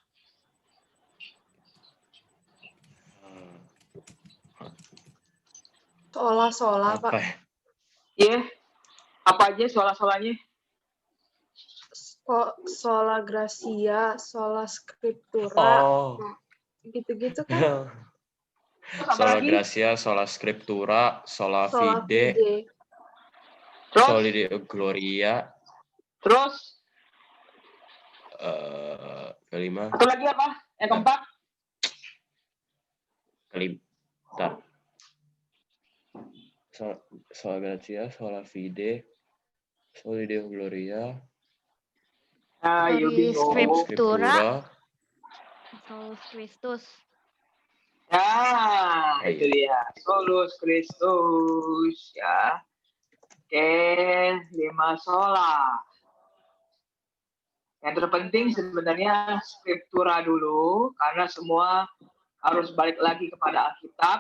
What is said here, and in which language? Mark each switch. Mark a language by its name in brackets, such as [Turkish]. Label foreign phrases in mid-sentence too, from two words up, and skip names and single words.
[Indonesian] Sola, Pak. Apa ya? Iya. Apa aja sola-solanya? [Latin] Sola Gracia, Sola Scriptura, Oh, [Indonesian] gitu-gitu kan? Terus apa sola lagi? [Latin] gracia, sola scriptura, sola Sola fide, Fide. [Indonesian] Terus? [Latin] soli deo gloria, [Indonesian] Terus? kelima, Satu lagi apa? Yang keempat? bentar. [Latin] Sola gracia, sola fide, soli deo gloria, [Indonesian] Ayo Sorry, bingung. [Latin] Scriptura. scriptura. Solus Christus. [Indonesian] Nah, itu dia. [Latin] Solus Christus, [Indonesian] ya. Oke, 5 sola. Yang terpenting sebenarnya scriptura dulu, karena semua harus balik lagi kepada Alkitab.